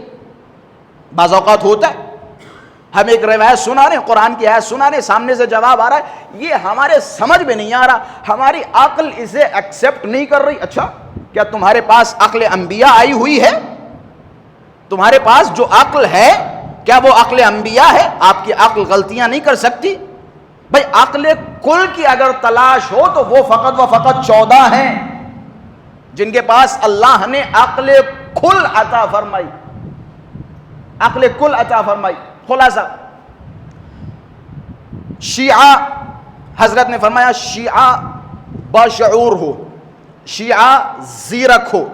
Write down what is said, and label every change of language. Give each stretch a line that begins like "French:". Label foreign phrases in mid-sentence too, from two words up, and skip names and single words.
Urdu: بعض اوقات ہوتا ہے ہم ایک روایت سنا رہے ہیں، قرآن کی آیت سنا رہے ہیں، سامنے سے جواب آ رہا ہے، یہ ہمارے سمجھ میں نہیں آ رہا، ہماری عقل اسے ایکسیپٹ نہیں کر رہی. اچھا کیا تمہارے پاس عقل انبیاء آئی ہوئی ہے؟ تمہارے پاس جو عقل ہے کیا وہ عقل انبیاء ہے؟ آپ کی عقل غلطیاں نہیں کر سکتی؟ بھائی عقل کل کی اگر تلاش ہو تو وہ فقط و فقط 14 ہیں جن کے پاس اللہ نے عقل کل عطا فرمائی. عقل کل عطا فرمائی. خلاصہ شیعہ، حضرت نے فرمایا شیعہ باشعور ہو، شیعہ زیرک ہو.